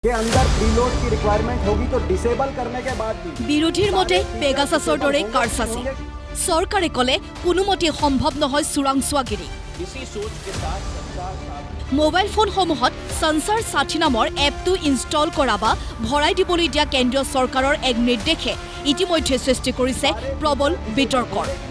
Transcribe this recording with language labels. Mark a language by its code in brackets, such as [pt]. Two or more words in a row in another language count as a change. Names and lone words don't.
[hi] के अंदर प्रीलोड की रिक्वायरमेंट होगी तो डिसेबल करने के बाद भी [as] বিৰোধীৰ মতে পেগাছাছৰ দৰে কাৰচাচি চৰকাৰে কলে কোনোমতে সম্ভৱ নহয় চোৰাংচোৱাগিৰি মোবাইল ফোনসমূহত সঞ্চাৰ সাথী নামৰ এপটো ইনষ্টল কৰা বা ভৰাই দিবলৈ দিয়া কেন্দ্ৰীয় চৰকাৰৰ এক নিৰ্দেশে ইতিমধ্যে সৃষ্টি কৰিছে প্ৰবল বিতৰ্কৰ